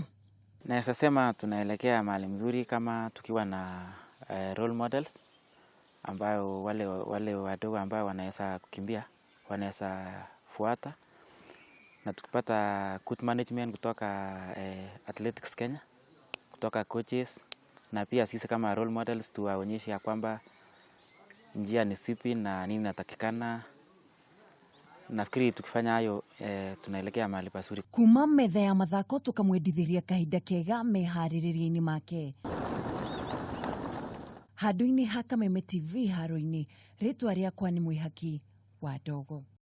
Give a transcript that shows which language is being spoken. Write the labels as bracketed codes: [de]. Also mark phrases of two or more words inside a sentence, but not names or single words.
[sw] na sasema tunaelekea mahali mzuri kama tukiwa na [en] role models [sw] ambayo wale wadogo ambao wanaweza kukimbia, wanaweza fuata, na tukipata [en] good management [sw] kutoka Athletics Kenya, kutoka coaches, na pia sisi kama [en] role models [sw] tuwaonyeshe ya kwamba njia ni sipi na nini natakikana. Nafikiri tukifanya hayo tunaelekea mahali pazuri. [ki] Kuma metha ya mathako tukamwendithiria kahinda kega mehaririria-ini make. Handu-ini ha Kameme TV haro-ini, ritwa riakwa ni Mwihaki wa Ndogo.